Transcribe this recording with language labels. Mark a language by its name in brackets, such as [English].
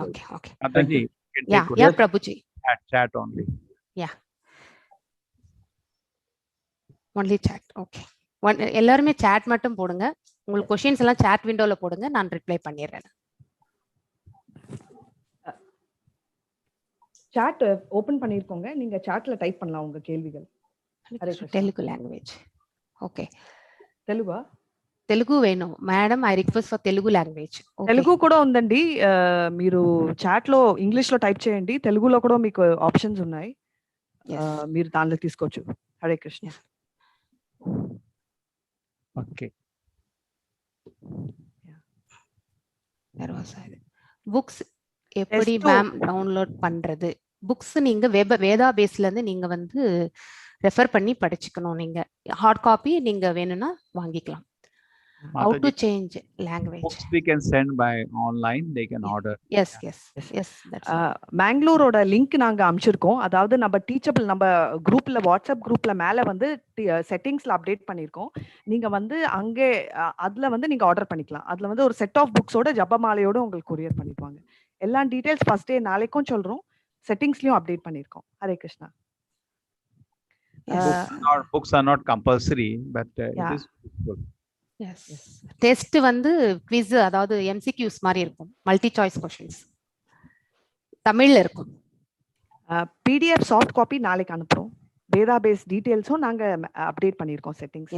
[Tamil] Okay. Mataji, யா Prabhuji. [English] Chat only. Yeah. Only chat. Okay. [Tamil] எல்லாருமே chat மட்டும் போடுங்க. உங்களுக்கு क्वेश्चंस எல்லாம் chat விண்டோல போடுங்க, நான் ரிப்ளை பண்ணிடுறேன். chat open பண்ணிருக்கோங்க. நீங்க chatல டைப் பண்ணலாம் உங்க கேள்விகள். Telugu language. Okay. [Telugu] Telugu [English] Venu madam, I request for Telugu language. [Telugu] Telugu కూడా ఉందండి. మీరు చాట్ లో ఇంగ్లీష్ లో టైప్ చేయండి. తెలుగులో కూడా మీకు ఆప్షన్స్ ఉన్నాయి, మీరు దానిలో తీసుకోవచ్చు. హరే కృష్ణ. ఓకే. [Tamil] புக்ஸ் எப்படி மேம் டவுன்லோட் பண்றது? புக்ஸ் நீங்க வேதா பேஸ்ல இருந்து நீங்க வந்து ரெஃபர் பண்ணி படிச்சுக்கணும். நீங்க ஹார்ட் காப்பி நீங்க வேணும்னா வாங்கிக்கலாம். [English] How to change language? Books we can send by online, they can order. Yes. [Tamil] பெங்களூரோட link நாங்க அனுப்பிச்சிருக்கோம். அதாவது நம்ம டீச்சபிள் நம்ம குரூப்ல வாட்ஸ்அப் குரூப்ல மேல வந்து செட்டிங்ஸ்ல அப்டேட் பண்ணிருக்கோம். நீங்க வந்து அங்கே அதுல வந்து நீங்க ஆர்டர் பண்ணிக்கலாம். அதுல வந்து ஒரு செட் ஆஃப் புக்ஸோட ஜபமாலையோட உங்களுக்கு கொரியர் பண்ணிடுவாங்க. எல்லா டீடைல்ஸ் ஃபர்ஸ்ட் டே நாளைக்கும் சொல்றோம். செட்டிங்ஸ்லயும் அப்டேட் பண்ணிருக்கோம். Hare Krishna. [English] Books are not compulsory, but it is useful. [Tamil] Test வந்து குவிஸ், அதாவது MCQs மாதிரி இருக்கும். மல்டி சாய்ஸ் क्वेश्चंस தமிழ்ல இருக்கும். PDF சாஃப்ட் காப்பி நாளைக்கு அனுப்புறோம். டேட்டாபேஸ் டீடைல்ஸும் நாங்க அப்டேட் பண்ணிருக்கோம் செட்டிங்ஸ்.